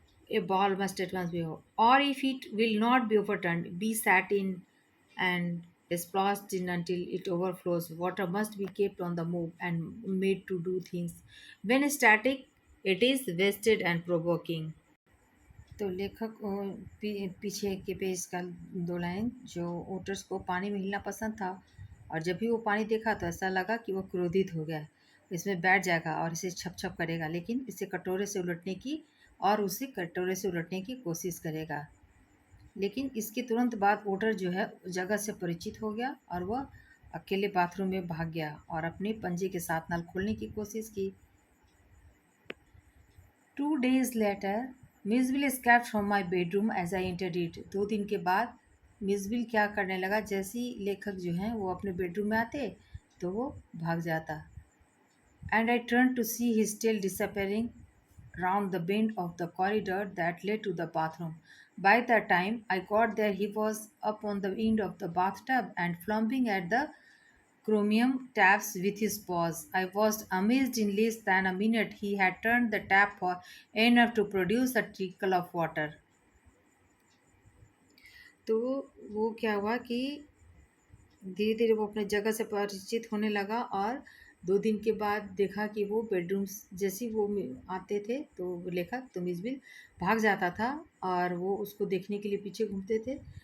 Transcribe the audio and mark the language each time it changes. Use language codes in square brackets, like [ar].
[en] A ball must at once be over. Or if it will not be overturned, be sat in and splashed in until it overflows. Water must be kept on the move and made to do things. When static, it is wasted and provoking. [hi] तो लेखक पीछे के page का दो line, जो otters को पानी में हिलना पसंद था और जब भी वो पानी देखा तो ऐसा लगा कि वो क्रोधित हो गया, इसमें बैठ जाएगा और इसे छप छप करेगा, लेकिन इसे कटोरे से उलटने की और उसे कटोरे से उलटने की कोशिश करेगा। लेकिन इसके तुरंत बाद ओटर जो है जगह से परिचित हो गया और वह अकेले बाथरूम में भाग गया और अपने पंजे के साथ नल खोलने की कोशिश की। [en] 2 days later, मिसबिल escaped from my bedroom as I entered it. [hi] 2 दिन के बाद मिसबिल क्या करने लगा, जैसे ही लेखक जो हैं वो अपने बेडरूम में आते तो वो भाग जाता। [en] And I turned to see his tail disappearing round the bend of the corridor that led to the bathroom. By the time I got there, he was up on the end of the bathtub and flopping at the chromium taps with his paws. I was amazed in less than a minute he had turned the tap for enough to produce a trickle of water. [hi] तो वो क्या हुआ कि धीरे धीरे वो अपने जगह से परिचित होने लगा और 2 दिन के बाद देखा कि वो बेडरूम जैसे वो आते थे तो लेखक तो मिसबिल भाग जाता था और वो उसको देखने के लिए पीछे घूमते थे।